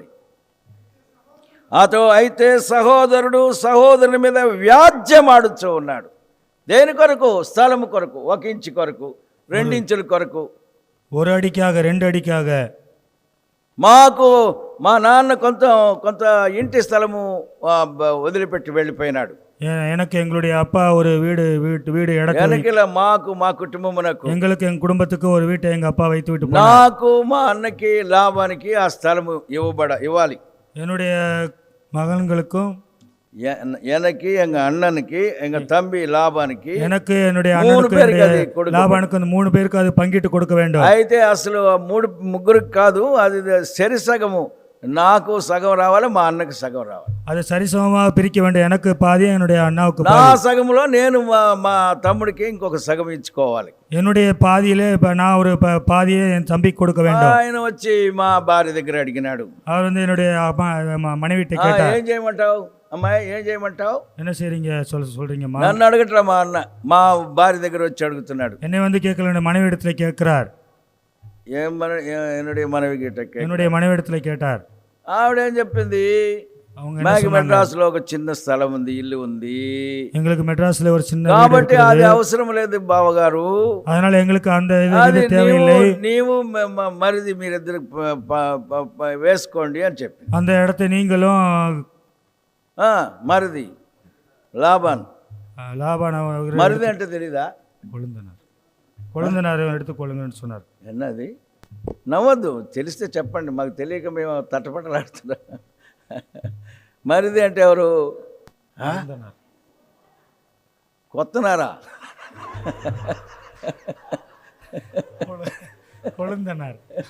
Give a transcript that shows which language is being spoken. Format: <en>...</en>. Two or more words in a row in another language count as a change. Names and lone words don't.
<te>అతో అయితే సహోదరుడు సహోదరుని మీద వ్యాజ్యమాడుచూ ఉన్నాడు. దేని కొరకు? స్థలము కొరకు, 1 ఇంచు కొరకు, 2 ఇంచుల కొరకు. 1 అడికాக 2 అడికాக. మాకు మా నాన్న కొంత ఇంటి స్థలము వదిలిపెట్టి వెళ్ళిపోయినాడు.</te> <ta>எனக்கு எங்களுடைய அப்பா ஒரு வீடு</ta> <te>వెనకల మాకు మా కుటుంబమునకు,</te> <ta>எங்களுக்கு எங்க குடும்பத்துக்கு ஒரு வீட்டை எங்க அப்பா வைத்து விட்டு போனார்.</ta> <te>నాకు మా అన్నకి లాభానికి ఆ స్థలము ఇవ్వాలి.</te> <ta>என்னுடைய மகன்களுக்கும், எனக்கு எங்க அண்ணனுக்கு, எங்க தம்பி லாபானுக்கு, எனக்கு என்னுடைய அண்ணனுக்கு லாபானுக்கு அந்த 3 பேருக்கு அது பங்கிட்டு கொடுக்க வேண்டும்.</ta> <te>అయితే అసలు 3 ముగ్గురికి కాదు, అది సరిసగము నాకు సగం రావాలి, మా అన్నకి సగం రావాలి.</te> <ta>அதை சரிசமமாக பிரிக்க வேண்டும். எனக்கு பாதி, என்னுடைய அண்ணாவுக்கு</ta> <te>నా</te> <ta>பாதி.</ta> <te>సగంలో నేను మా తమ్ముడికి ఇంకొక సగం ఇచ్చుకోవాలి.</te> <ta>என்னுடைய பாதியிலே இப்போ நான் ஒரு பாதியை என் தம்பிக்கு கொடுக்க வேண்டும்.</ta> <te>ఆయన వచ్చి మా భార్య దగ్గర అడిగినాడు,</te> <ta>அவர் வந்து என்னுடைய மனைவிட்ட கேட்டார்,</ta> <te>ఏం చేయమంటావు అమ్మాయి, ఏం చేయమంటావు?</te> <ta>என்ன செய்றீங்க சொல்றீங்கம்மா?</ta> <te>నన్ను అడగట్రా, మా అన్న మా భార్య దగ్గర వచ్చి అడుగుతున్నాడు.</te> <ta>என்னை வந்து கேட்கல, என்னுடைய மனைவி இடத்துல கேட்கிறார். என்னுடைய மனைவி கிட்ட என்னுடைய மனைவி இடத்துல கேட்டார்.</ta> <te>ఆవిడేం చెప్పింది,</te> <ta>அவங்க</ta> <te>మాకు మెడ్రాస్లో ఒక చిన్న స్థలం ఉంది, ఇల్లు ఉంది,</te> <ta>எங்களுக்கு மெட்ராஸ்ல ஒரு சின்ன வீடு</ta> <te>కాబట్టి</te> <ta>இருக்குது.</ta> <te>అది అవసరం లేదు బావగారు,</te> <ta>அதனால எங்களுக்கு அந்த</ta> <te>అది</te> <ta>இது தேவையில்லை,</ta> <te>నీవు మరిది మీరిద్దరు వేసుకోండి అని చెప్పి.</te> <ta>அந்த இடத்தை நீங்களும்</ta> <te>మరిది లాభాన్, லாபான మరిది అంటే తెలీదా?</te> <ta>கொழுந்தனார் எடுத்துக்கொள்ளுங்கன்னு சொன்னார்.</ta> <te>ఎన్నది నవ్వద్దు, తెలిస్తే చెప్పండి, మాకు తెలియక మేము తట్టపట్టలాడుతున్నాం. మరిది అంటే ఎవరు? కొత్తనారా?</te> <ta>கொழுந்தனார்</ta>